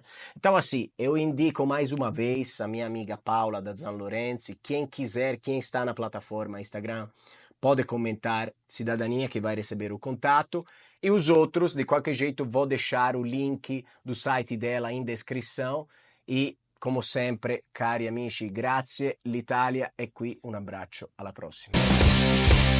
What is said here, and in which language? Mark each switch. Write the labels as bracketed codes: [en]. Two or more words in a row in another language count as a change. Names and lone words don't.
[pt] Então, assim, eu indico mais uma vez a minha amiga Paula da Zanlorenzi. Quem quiser, quem está na plataforma Instagram, pode comentar Cidadania que vai receber o contato. E os outros, de qualquer jeito, vou deixar o link do site dela in descrição. [it] E, come sempre, cari amici, grazie, l'Italia è qui, un abbraccio, alla prossima.